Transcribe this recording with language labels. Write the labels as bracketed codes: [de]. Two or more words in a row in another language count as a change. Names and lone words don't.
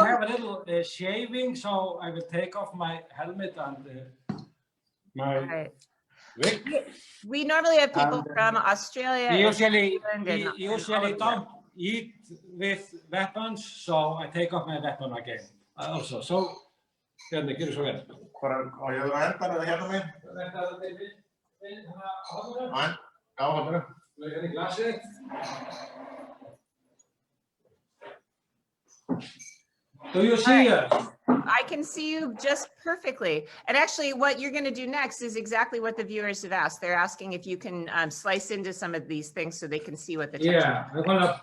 [en] have a little shaving, so I will take off my helmet and my Right. wig. We normally have people And, from Australia. We and usually, England we and all usually over don't eat with weapons, so I take off my weapon again. Also, so [is] Bjarni, gjörðu svo vel. Á ég að enda eða hérna megin? Nei, já, hérna. Hérna í glasið. [en] Do you see us? I can see you just perfectly. And actually what you're going to do next is exactly what the viewers have asked. They're asking if you can slice into some of these things so they can see what the texture